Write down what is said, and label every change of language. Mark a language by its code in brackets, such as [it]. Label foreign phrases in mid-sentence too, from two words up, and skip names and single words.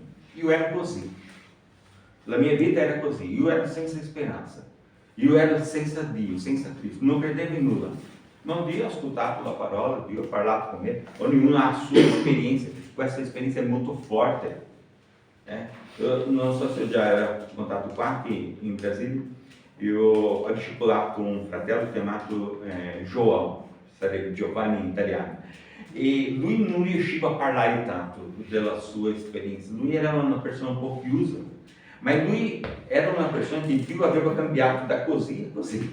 [it] Io ero così. La mia vita era così. Io ero senza speranza. Io ero senza Dio, senza Cristo. Non credevo in nulla. Ma un dia ho ascoltato la parola, Dio ha parlato con me. Ognuno ha la sua esperienza. Questa esperienza è molto forte. Io non so se [pt] eu já era contato [it] qua che in Brasile. Io ho discepolato un fratello chiamato João, sarebbe Giovanni in italiano. E lui non riusciva a parlare tanto della sua esperienza. Lui era una persona un po' chiusa. Ma lui era una persona che Dio aveva cambiato da così a così.